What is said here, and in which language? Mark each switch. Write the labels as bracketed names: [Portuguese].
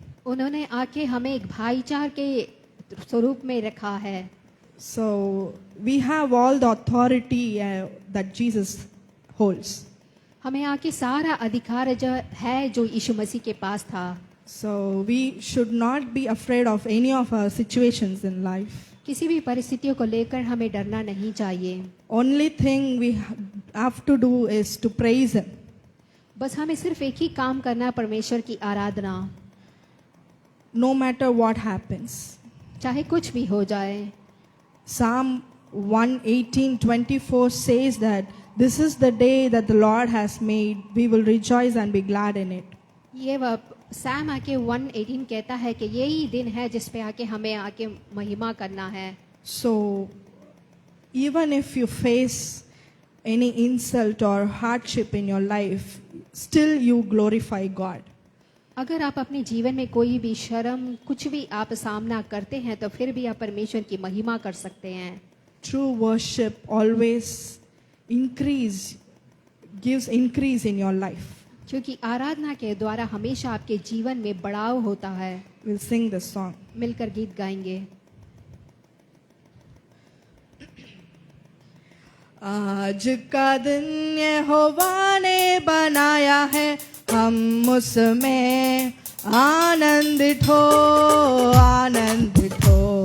[Hindi] उन्होंने आके हमें एक भाईचार के स्वरूप में रखा है। [English] So we have all the authority that Jesus holds. [Hindi] हमें आके सारा अधिकार जो है जो यीशु मसीह के पास था। [English] So we should not be afraid of any of our situations in life. [Hindi] किसी भी परिस्थितियों को लेकर हमें डरना नहीं चाहिए। [English] Only thing we have to do is to praise him. [Hindi] बस हमें सिर्फ एक ही काम करना, परमेश्वर की आराधना, [English] No matter what happens. [Hindi] चाहे कुछ भी हो जाए। [English] Psalm 118:24 says that this is the day that the Lord has made. We will rejoice and be glad in it. [Hindi] ये सैम आके 118 कहता है कि यही दिन है जिस पे आके हमें आके महिमा करना है। [English] So even if you face any insult or hardship in your life, still you glorify God. [Hindi] अगर आप अपने जीवन में कोई भी शर्म कुछ भी आप सामना करते हैं तो फिर भी आप परमेश्वर की महिमा कर सकते हैं। [English] True worship always gives increase in your life. [Hindi] क्योंकि आराधना के द्वारा हमेशा आपके जीवन में बढ़ाव होता है। [English] We'll sing this song. [Hindi] मिलकर गीत गाएंगे। आज का दिन यहोवा ने बनाया है, हम उसमें आनंदित हो, आनंदित हो।